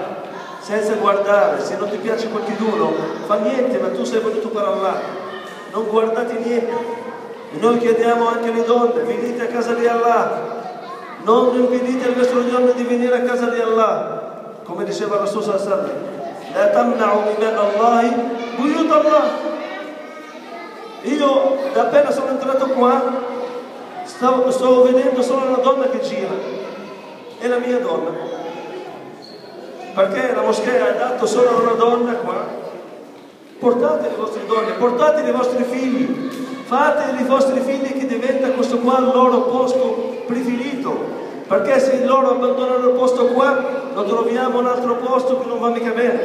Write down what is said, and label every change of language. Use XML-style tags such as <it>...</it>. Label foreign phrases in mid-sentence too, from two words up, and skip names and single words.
<it>Senza guardare, se non ti piace qualcuno, fa niente, ma tu sei venuto per Allah, non guardate niente. E noi chiediamo anche alle donne, venite a casa di Allah, non impedite alle vostre donne di venire a casa di Allah, come diceva Rasul</it> <ar>صلى الله عليه وسلم, لا تمنعوا إماء الله بيوت الله.</ar> <it>Io da appena sono entrato qua stavo vedendo solo una donna che gira, è la mia donna, perché la moschea ha dato solo a una donna qua. Portate le vostre donne, portate i vostri figli, fate i vostri figli che diventa questo qua il loro posto preferito, perché se loro abbandonano il posto qua lo troviamo un altro posto che non va mica bene.</it>